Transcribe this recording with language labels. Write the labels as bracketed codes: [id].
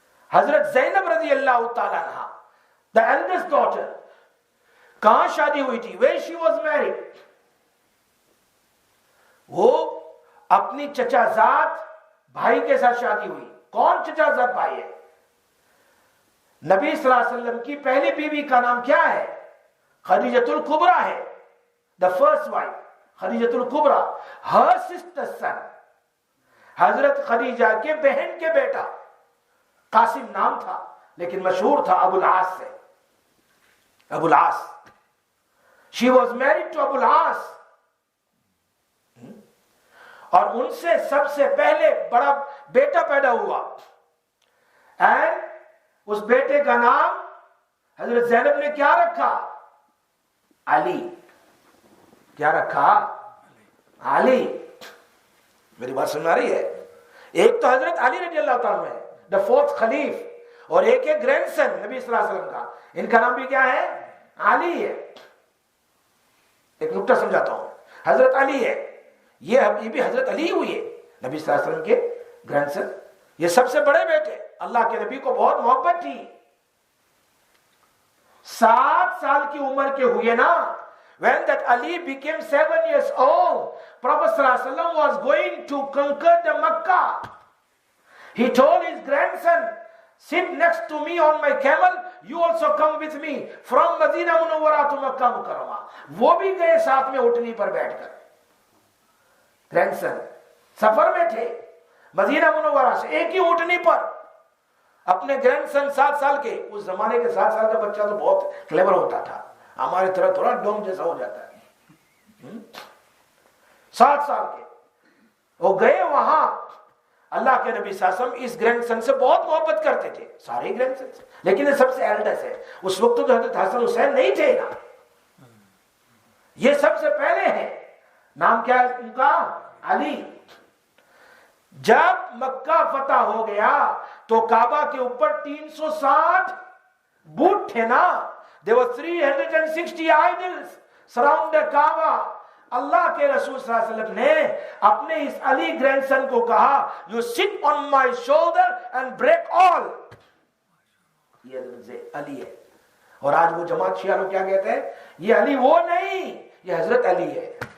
[ur] حضرت زینب رضی اللہ تعالیٰ عنہ، [en] the eldest daughter، [ur] کہاں شادی ہوئی تھی؟ [en] where she was married. [ur] وہ اپنی چچا زاد بھائی کے ساتھ شادی ہوئی. کون چچا زاد بھائی ہے؟ نبی صلی اللہ علیہ وسلم کی پہلی بیوی کا نام کیا ہے؟ خدیجۃ الکبریٰ ہے. [en] the first wife Khadija al-Kubra. her sister son، [ur] حضرت خدیجہ کے بہن کے بیٹا، قاسم نام تھا لیکن مشہور تھا ابو العاص سے. ابو العاص. [en] she was married to Abu al-Aas. [ur] اور ان سے سب سے پہلے بڑا بیٹا پیدا ہوا، and اس بیٹے کا نام حضرت زینب نے کیا رکھا؟ علی. کیا رکھا؟ علی. میری بات سمجھ آ رہی ہے؟ ایک تو حضرت علی رضی اللہ تعالیٰ ہے، [en] the fourth [ur] خلیف، اور ایک ہے گرینڈ سن نبی صلی اللہ علیہ وسلم کا، ان کا نام بھی کیا ہے؟ علی ہے. ایک نکتہ سمجھاتا ہوں. حضرت علی ہے، یہ بھی حضرت علی ہوئی ہے، نبی صلی اللہ علیہ وسلم کے گرینڈ سن. یہ سب سے بڑے بیٹے. اللہ کے نبی کو بہت محبت تھی. 7 سال کی عمر کے ہوئے نا، [en] when that Ali became 7 years old, Prophet sallallahu alaihi wasallam was going to conquer the Makkah. He told his grandson, sit next to me on my camel, you also come with me from Medina Munawwara to Makkah Mukarrama. [ur] وہ بھی گئے ساتھ میں اٹھنی پر بیٹھ کر. Grandson سفر میں تھے مدینہ منورہ سے ایک ہی اونٹنی پر. اپنے گرینڈ سن 7 سال کے، اس زمانے کے 7 سال کا بچہ تو بہت کلیور ہوتا تھا، ہماری طرح تھوڑا ڈوم جیسا ہو جاتا ہے. 7 سال کے وہ گئے وہاں. اللہ کے نبی صلی اللہ علیہ وسلم اس گرینڈ سن سے بہت محبت کرتے تھے، سارے گرینڈ سن سے، لیکن یہ سب سے ایلڈس ہے. اس وقت تو حضرت حسن حسین نہیں تھے نا، یہ سب سے پہلے ہیں. نام کیا ہے ان کا؟ علی. جب مکہ فتح ہو گیا تو کعبہ کے اوپر 360 بت تھے نا. [en] There were 360 idols surround the Kaaba. [ur] اللہ کے رسول صلی اللہ علیہ وسلم نے اپنے اس علی گرینڈ سن کو کہا, [en] you sit on my shoulder and break all. [ur] یہ حضرت علی ہے. اور آج وہ جماعت شیعہ لوگ کیا کہتے ہیں, یہ علی وہ نہیں, یہ حضرت علی ہے.